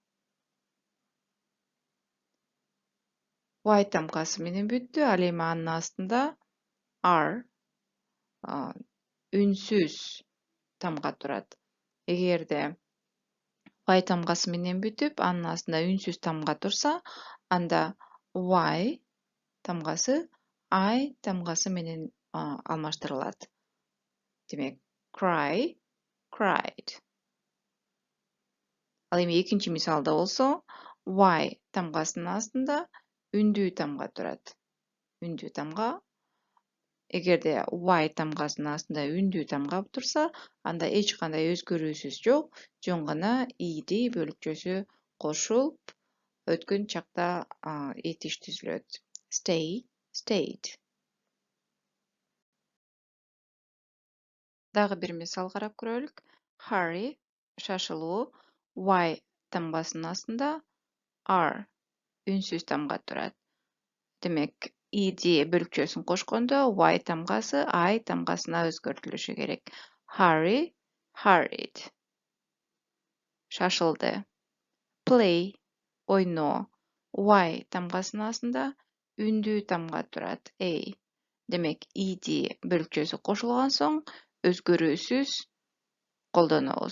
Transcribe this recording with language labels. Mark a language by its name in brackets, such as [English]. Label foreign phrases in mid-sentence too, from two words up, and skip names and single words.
[Kyrgyz] Y тамгасы менен бүттү, ал эми анын астында r үнсүз тамга турат. Эгерде y тамгасы менен бүтүп, анын астында үнсүз тамга турса, анда y тамгасы I тамгасы менен алмаштырылат. Демек, [English] cry, cried. [Kyrgyz] Ал эми экинчи мисалда болсо, y тамгасынын астында үндүү тамга турат. Үндүү тамга Эгерде y тамгасынын астында үндүү тамга турса, анда эч кандай өзгөрүүсүз жок, жөн гана ed бөлүкчөсү кошулуп, өткөн чакта этиш түзүлөт. [English] Stay, stayed. [Kyrgyz] Дагы бир мисал карап көрөлүк. Hurry, шашылуу, y тамгасынын астында r үнсүз тамга турат. Демек, ed бөлүкчөсүн кошкондо y тамгасы I тамгасына өзгөртүлүшү керек. [English] Hurry, hurried. [Kyrgyz] Шашылды. Play, ойно. Y тамгасынын астында үндүү тамга турат. A. Демек, ed бөлүкчөсү кошулган соң өзгөрүүсүз колдонобуз.